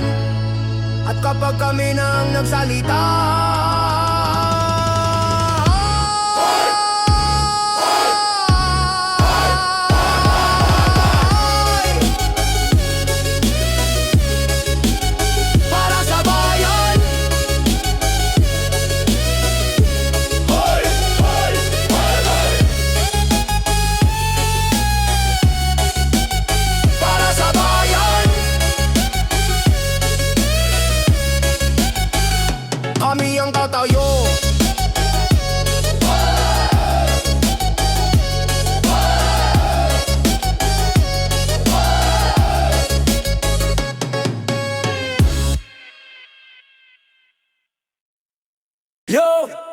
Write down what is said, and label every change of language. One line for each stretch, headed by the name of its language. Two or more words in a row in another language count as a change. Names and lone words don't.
Filipino: At kapag kami nang nagsalita, para sa bayan. Hoy! Hoy! Hoy! Hoy! Para sa bayan. Kami ang tatayo. Yo!